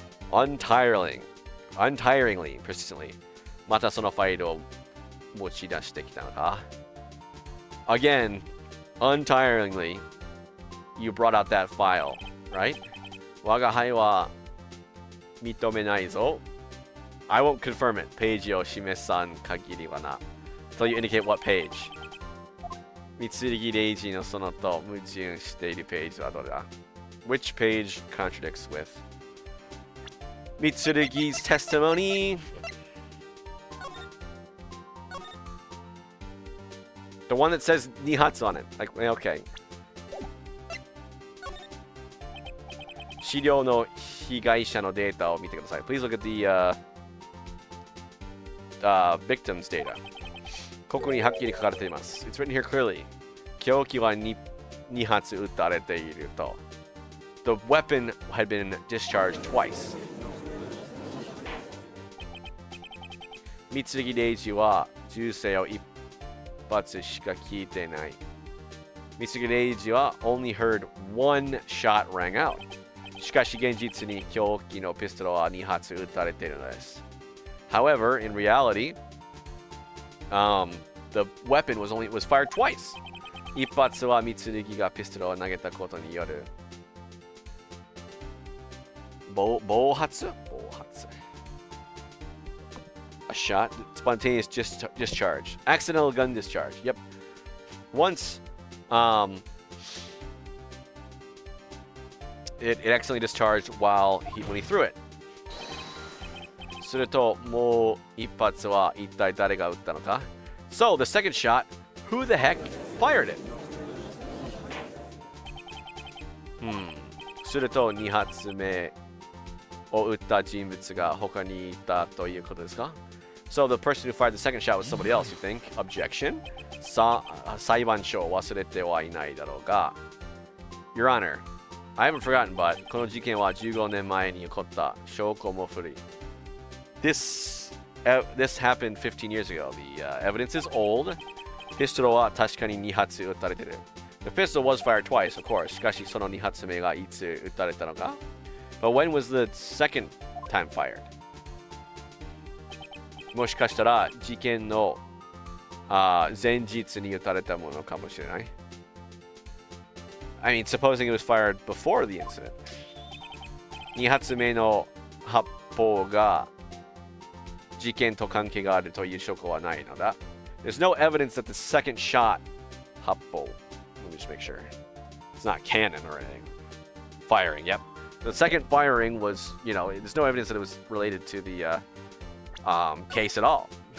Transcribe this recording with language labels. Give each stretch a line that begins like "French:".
English: untiringly, persistently.
Japanese: またそのファイルを持ち出してきたのか
English: Again, untiringly, you brought out that file, right?
Japanese: 我が輩は認めないぞ
English: I won't confirm it.
Japanese: ページを示さん限りはな
English: So you indicate what page?
Japanese: 三剣レイジのそのと矛盾しているページはどれだ
English: Which page contradicts with Mitsurugi's testimony? The one that says Nihatsu on it. Like, okay.
Japanese: 資料の被害者のデータを見てください
English: Please look at the victim's data.
Japanese: ここにはっきり書かれています
English: It's written here clearly.
Japanese: 凶器は2発撃たれていると
English: The weapon had been discharged twice.
Japanese: 三剣レイジは銃声を1発しか聞いてない。
English: 三剣レイジは only heard one shot rang out.
Japanese: しかし現実に凶器のピストルは2発撃たれているのです。
English: However, in reality, the weapon was fired twice.
Japanese: 一発は三剣がピストルを投げたことによる暴発
English: A shot, spontaneous discharge. Accidental gun discharge. Yep. Once, it accidentally discharged when he threw it.
Japanese: するともう一発は一体誰が撃ったのか
English: So the second shot, who the heck fired it?
Japanese: すると2発目を撃った人物が他にいたということですか
English: So the person who fired the second shot was somebody else, you think? Objection?
Japanese: 裁判所を忘れてはいないだろうが
English: Your Honor, I haven't forgotten, but
Japanese: この事件は15年前に起こった証拠も古い
English: This happened 15 years ago. The evidence is old.
Japanese: ピストルは確かに2発撃たれてる
English: The pistol was fired twice, of course.
Japanese: しかしその2発目がいつ撃たれたのか
English: But when was the second time fired?
Japanese: もしかしたら事件の前日に撃たれたものかもしれない
English: I mean, supposing it was fired before the incident.
Japanese: 2発目の発砲が事件と関係があるという証拠はないのだ
English: There's no evidence that the second shot 発砲 Let me just make sure. It's not cannon or anything. Firing, yep. The second firing was, you know, there's no evidence that it was related to the case at all.